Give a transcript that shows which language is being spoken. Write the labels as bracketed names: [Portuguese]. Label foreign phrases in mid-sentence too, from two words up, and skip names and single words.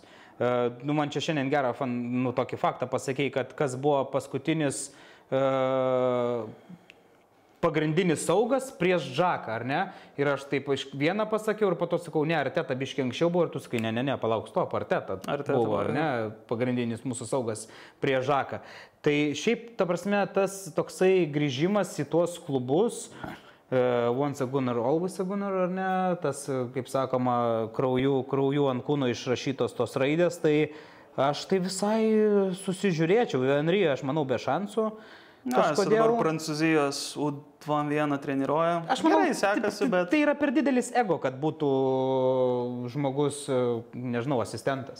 [Lithuanian] Man čia šiandien gerą tokį faktą pasakėjai, kad kas buvo paskutinis pagrindinis saugas prieš Žaką, ar ne? Ir aš taip vieną pasakiau ir po to sakau, ne, Arteta biškiai anksčiau buvo ir tu sakai, ne, palauk, stop, Arteta buvo, ar ne, pagrindinis mūsų saugas prieš Žaką. Tai šiaip, ta prasme, tas toksai grįžimas į tuos klubus, [English] once a gunner, always a gunner, [Lithuanian] ar ne, tas, kaip sakoma, krauju ant kūno išrašytos tos raidės, tai aš tai visai susižiūrėčiau. Henry, aš manau, be šansų. Kažkodėl... Dabar Prancūzijos U21 treniruoja. Aš manau, gerai sekasi, bet... Tai yra per didelis ego, kad būtų žmogus, nežinau, asistentas.